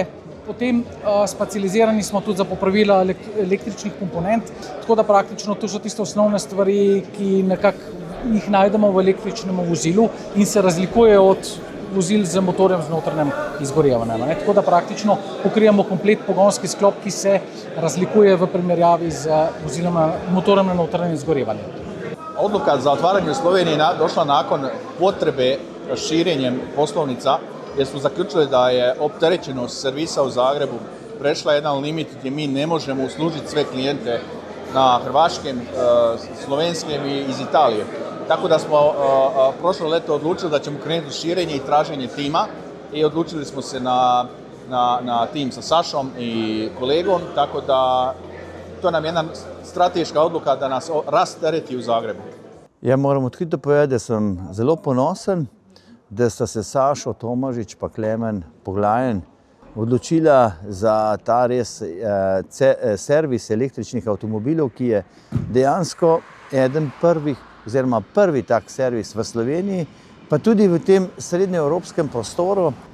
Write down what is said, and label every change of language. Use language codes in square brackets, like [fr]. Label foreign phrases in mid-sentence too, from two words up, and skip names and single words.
[sl] Potem specializirani smo tudi za popravila električnih komponent, tako da praktično to so tiste osnovne stvari, ki nekako jih najdemo v električnem vozilu in se razlikujejo od vozil z motorjem z notranjim izgorevanjem. Tako da praktično pokrijemo komplet pogonski sklop, ki se razlikuje v primerjavi z motorjem na notranjem izgorevanju. [hr] Odluka za otvaranje u Sloveniji došla nakon potrebe širenjem poslovnica, jer smo zaključili da je opterećenost servisa u Zagrebu prešla jedan limit gdje mi ne možemo uslužiti sve klijente na [sl] hrvaškem, slovenskem [hr] i iz Italije. Tako da smo prošlo leto odlučili da ćemo krenuti u širenje i traženje tima i odlučili smo se na tim sa Sašom i kolegom, tako da to nam je jedna strateška odluka da nas rastereti u Zagrebu. [sl] Ja moram odkrito povedati, da sem zelo ponosen, da sta se Sašo Tomažič pa Klemen Poglajen odločila za ta res servis električnih avtomobilov, ki je dejansko eden oziroma prvi tak servis v Sloveniji, pa tudi v tem srednjeevropskem prostoru